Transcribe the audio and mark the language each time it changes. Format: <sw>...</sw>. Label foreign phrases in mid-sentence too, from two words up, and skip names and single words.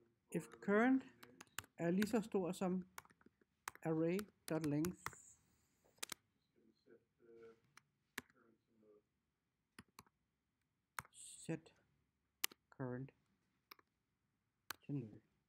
<en>If current</en> <da>er lige så stor som array.length,</da> <en>set current</en> <da>til 0.</da>